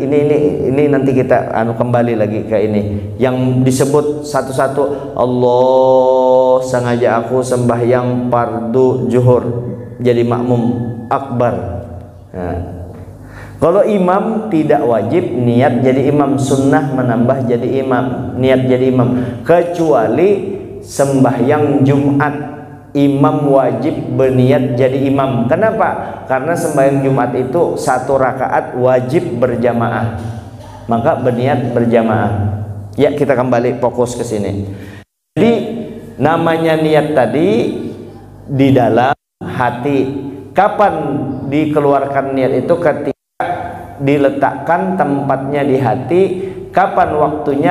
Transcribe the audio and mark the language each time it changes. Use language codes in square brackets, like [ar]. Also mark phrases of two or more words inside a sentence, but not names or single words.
[id] Ini nanti kita kembali lagi ke ini yang disebut satu-satu. Allah, sengaja aku sembahyang fardu zuhur jadi makmum akbar. Nah, kalau imam tidak wajib niat jadi imam, sunnah menambah jadi imam, niat jadi imam, kecuali sembahyang Jumat. Imam wajib berniat jadi imam. Kenapa? Karena sembahyang Jumat itu 1 rakaat wajib berjamaah, maka berniat berjamaah. Ya, kita kembali fokus ke sini. Jadi namanya niat tadi di dalam hati. Kapan dikeluarkan niat itu? Ketika diletakkan tempatnya di hati. Kapan waktunya?